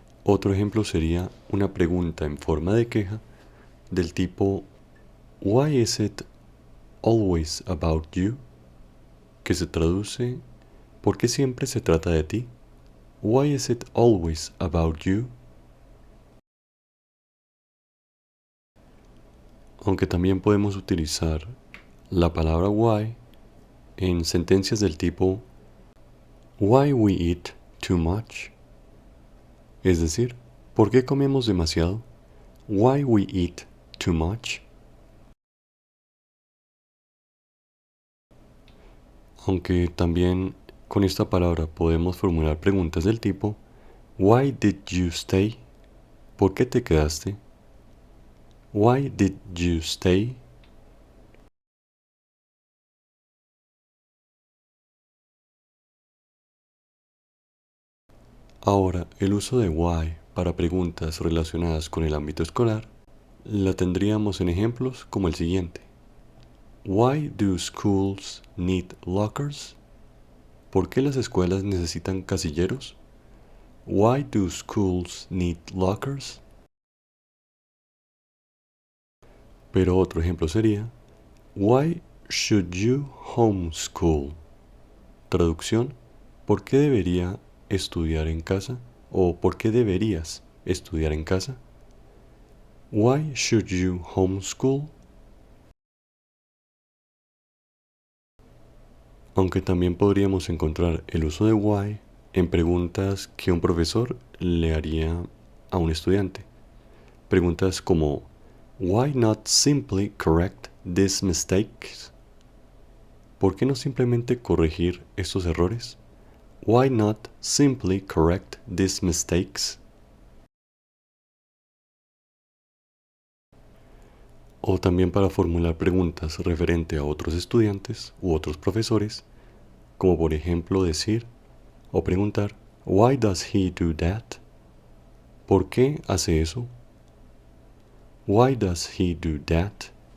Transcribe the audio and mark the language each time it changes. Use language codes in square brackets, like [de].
[es] Otro ejemplo sería una pregunta en forma de queja del tipo [en] Why is it always about you? [es] Que se traduce ¿por qué siempre se trata de ti? [en] Why is it always about you? [es] Aunque también podemos utilizar la palabra why en sentencias del tipo [en] Why we eat too much? [es] Es decir, ¿por qué comemos demasiado? [en] Why we eat too much? [es] Aunque también con esta palabra podemos formular preguntas del tipo [en] Why did you stay? [es] ¿Por qué te quedaste? [en] Why did you stay? [es] Ahora, el uso de why para preguntas relacionadas con el ámbito escolar la tendríamos en ejemplos como el siguiente. [en] Why do schools need lockers? [es] ¿Por qué las escuelas necesitan casilleros? [en] Why do schools need lockers? [es] Pero otro ejemplo sería [en] Why should you homeschool? [es] Traducción, ¿por qué debería estudiar en casa? ¿O por qué deberías estudiar en casa? [en] Why should you homeschool? [es] Aunque también podríamos encontrar el uso de why en preguntas que un profesor le haría a un estudiante. Preguntas como [en] Why not simply correct these mistakes? [es] ¿Por qué no simplemente corregir estos errores? [en] Why not simply correct these mistakes? [es] O también para formular preguntas referente a otros estudiantes u otros profesores, como por ejemplo decir o preguntar [en] Why does he do that? [es] ¿Por qué hace eso? [en] Why does he do that?